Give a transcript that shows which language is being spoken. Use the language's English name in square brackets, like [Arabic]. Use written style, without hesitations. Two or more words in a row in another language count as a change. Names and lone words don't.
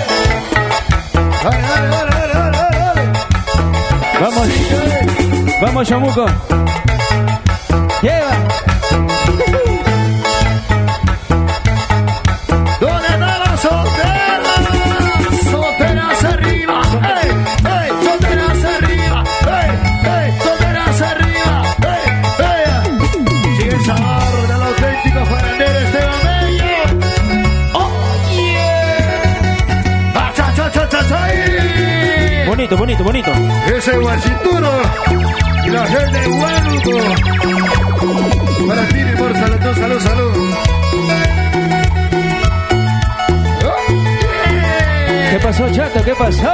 [Spanish] Dale, dale, dale, dale, dale, dale. Vamos. Sí, dale. Vamos, Chamuco. Lleva. ¿Dónde están las solteras? Solteras arriba. ¡Ey! ¡Ey! Solteras arriba. ¡Ey! ¡Ey! Solteras arriba. ¡Ey! ¡Ey! Sigue el sabor del auténtico farandero Esteban Bello. ¡Oye! ¡Ah, cha, cha, cha, cha, cha! Bonito, bonito, bonito. Ese guachituro y la gente de Huánuco. Para ti, mi amor, salud, salud, salud. ¿Qué pasó, chato? ¿Qué pasó?